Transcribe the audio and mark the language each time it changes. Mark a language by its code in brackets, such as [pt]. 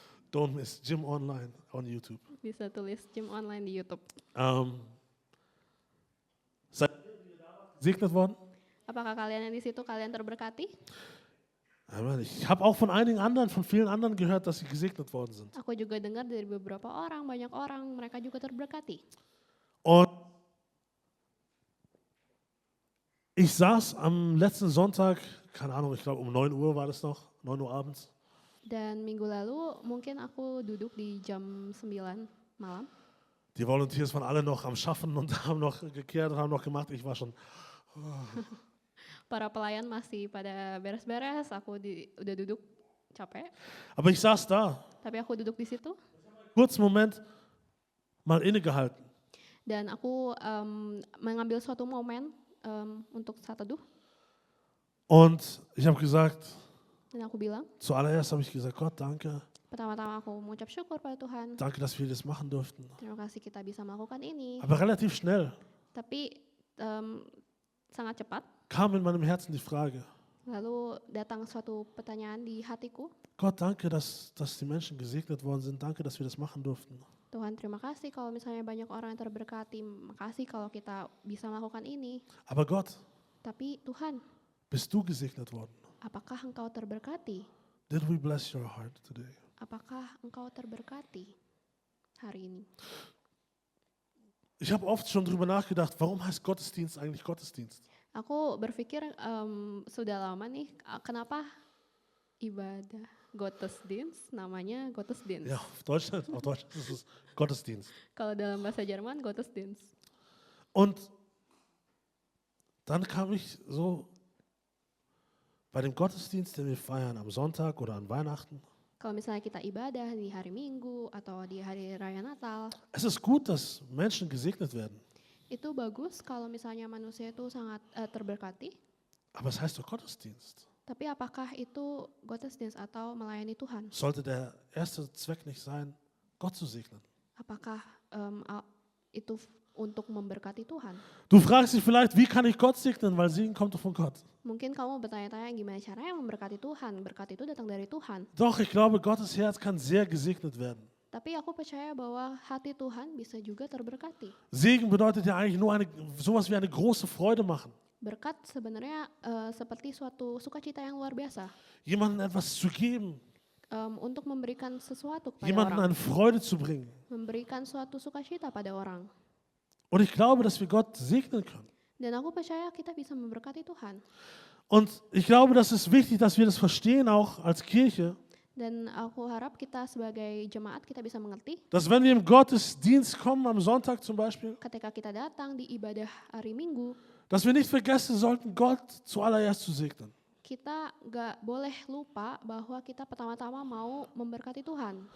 [en] Don't miss Gym Online on YouTube. [id] Bisa tulis gym online di YouTube. [de] Seid ihr gesegnet worden? [id] Apakah kalian yang di situ kalian terberkati? Amen. [de] Ich habe auch von einigen anderen, von vielen anderen gehört, dass sie gesegnet worden sind. [id] Aku juga dengar dari beberapa orang, banyak orang, mereka juga terberkati. [de] Und ich saß am letzten Sonntag, keine Ahnung, ich glaube um 9 Uhr war das noch, 9 Uhr abends. [id] Dan minggu lalu mungkin aku duduk di jam 9 malam. [de] Die Volunteers waren alle noch am Schaffen und haben noch gekehrt und haben noch gemacht. Ich war schon, [id] Para pelayan masih pada beres-beres, aku udah duduk capek. [de] aber ich saß da, [id] Tapi aku duduk di situ [de] kurzen Moment mal innegehalten. [id] dan aku mengambil suatu momen untuk saat teduh. [de] Und ich habe gesagt, [id] Dan aku bilang, [de] zuallererst habe ich gesagt, Gott, danke. [id] pertama-tama aku mengucap syukur pada Tuhan. [de] Danke, dass wir das machen durften. [id] Terima kasih kita bisa melakukan ini. [de] Aber relativ schnell [id] Tapi sangat cepat. [de] kam in meinem Herzen die Frage, [id] Lalu datang suatu pertanyaan di hatiku. [de] Gott, danke, dass die Menschen gesegnet worden sind. Danke, dass wir das machen durften. [id] Tuhan, terima kasih kalau misalnya banyak orang yang terberkati. Makasih kalau kita bisa melakukan ini. [de] Aber Gott, [id] Tapi Tuhan, [de] bist du gesegnet worden? [id] apakah engkau terberkati? [en] Did we bless your heart today? [id] Apakah engkau terberkati hari ini? [de] Ich habe oft schon drüber nachgedacht, warum heißt Gottesdienst eigentlich Gottesdienst? [id] Aku berpikir sudah lama nih, kenapa ibadah Gottesdienst namanya Gottesdienst? [de] Ja, auf Deutsch ist es Gottesdienst. [id] Kalau dalam bahasa Jerman Gottesdienst. [de] Und dann kam ich so bei dem Gottesdienst, den wir feiern am Sonntag oder an Weihnachten. [id] Kalau misalnya kita ibadah di hari Minggu atau di hari raya Natal, [de] Es ist gut, dass Menschen gesegnet werden, [id] itu bagus kalau misalnya manusia itu sangat terberkati. [de] aber es heißt doch Gottesdienst. [id] Tapi apakah itu Gottesdienst atau melayani Tuhan? [de] Sollte der erste Zweck nicht sein, Gott zu segnen? [id] Apakah itu untuk memberkati Tuhan? [de] Du fragst dich vielleicht, wie kann ich Gott segnen, weil Segen kommt doch von Gott. [id] Mungkin kamu bertanya-tanya gimana caranya memberkati Tuhan. Berkat itu datang dari Tuhan. [de] Doch, ich glaube, Gottes Herz kann sehr gesegnet werden. [id] Tapi aku percaya bahwa hati Tuhan bisa juga terberkati. [de] Segen bedeutet ja eigentlich nur sowas wie eine große Freude machen. [id] Berkat sebenarnya seperti suatu sukacita yang luar biasa. [de] Jemandem etwas zu geben, [id] Untuk memberikan sesuatu kepada [de] jemandem [id] orang. [de] eine Freude zu bringen. [id] Memberikan suatu sukacita pada orang. [de] Und ich glaube, dass wir Gott segnen können. [id] Dan aku percaya kita bisa memberkati Tuhan. [de] Und ich glaube, das ist wichtig, dass wir das verstehen, auch als Kirche, [id] Dan aku harap kita sebagai jemaat kita bisa mengerti [de] dass wenn wir im Gottesdienst kommen, am Sonntag zum Beispiel, [id] ketika kita datang di ibadah hari Minggu, [de] dass wir nicht vergessen sollten, Gott zuallererst zu segnen. [id] kita gak boleh lupa bahwa kita pertama-tama mau memberkati Tuhan.